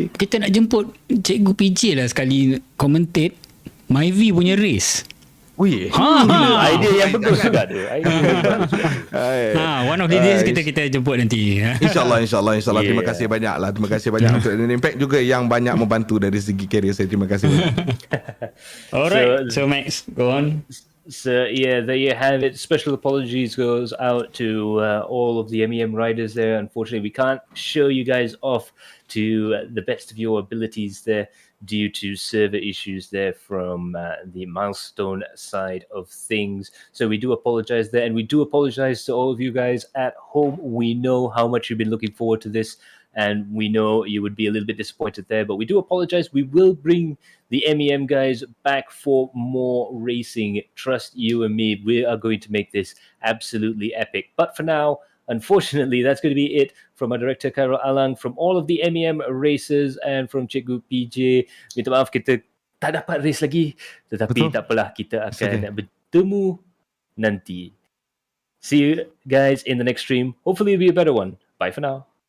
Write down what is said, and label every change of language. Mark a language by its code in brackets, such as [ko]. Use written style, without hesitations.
[ms] kita nak jemput Cikgu PJ lah sekali commentate Myvi punya race. Wih, idea yang bagus juga tu. [en] One of the days [ms] kita jemput nanti. InsyaAllah. [en] Yeah. [ms] Terima kasih banyak untuk Impact juga yang banyak membantu dari segi career saya. Terima kasih banyak. [en] Alright, so Max, go on. So yeah, there you have it. Special apologies goes out to all of the MEM riders there. Unfortunately, we can't show you guys off to the best of your abilities there due to server issues there from the milestone side of things. So we do apologize there, and we do apologize to all of you guys at home. We know how much you've been looking forward to this, and we know you would be a little bit disappointed there, but we do apologize. We will bring the MEM guys back for more racing. Trust you and me, we are going to make this absolutely epic. But for now, unfortunately, that's going to be it from our director Khairul Alang, from all of the MEM racers, and from Cikgu PJ. [ms] Minta maaf kita tak dapat race lagi, tetapi tak apalah, kita akan bertemu nanti. [en] See you guys in the next stream. Hopefully it'll be a better one. Bye for now.